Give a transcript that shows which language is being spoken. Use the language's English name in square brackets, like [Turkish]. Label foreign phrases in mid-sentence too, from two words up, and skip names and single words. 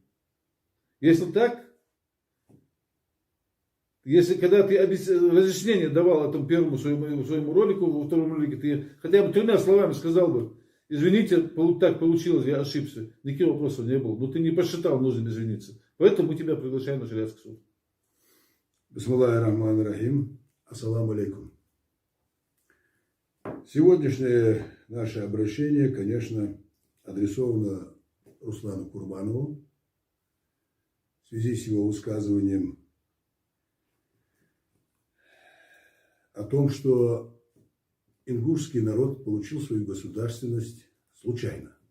[Russian] Если так, когда ты разъяснение давал этому первому своему ролику, во втором ролике, ты хотя бы 3 словами сказал бы, Извините, так получилось, я ошибся. Никаких вопросов не было. Но ты не посчитал нужным извиниться. Поэтому мы тебя приглашаем на шариатский суд. [Arabic] بسم الله الرحمن الرحيم. السلام عليكم. [Russian] Сегодняшнее наше обращение, конечно, адресовано Руслану Курбанову в связи с его высказыванием о том, что ингушский народ получил свою государственность случайно.